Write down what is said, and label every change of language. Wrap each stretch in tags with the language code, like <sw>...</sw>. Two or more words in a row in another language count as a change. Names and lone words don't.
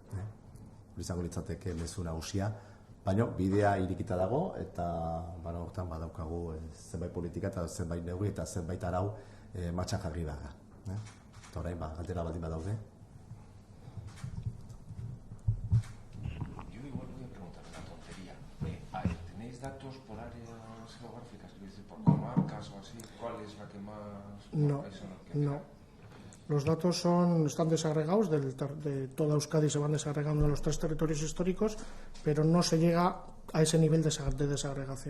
<eu>Hori izango litzateke mezu nagusia, baina bidea irikita dago, eta hortan badaukagu zenbait politika eta zenbait neurri eta zenbait arau martxan jarri behar. Eta orain, galdera baldin badaude.</eu> <es>Yo igual voy a preguntar una tontería. ¿Tenéis datos por áreas geográficas? Es decir, por comarcas o así. ¿Cuál es la que más...? No. Los datos están desagregados, de toda Euskadi se van desagregando de los 3 territorios históricos, pero no se llega a ese nivel de desagregación.</es>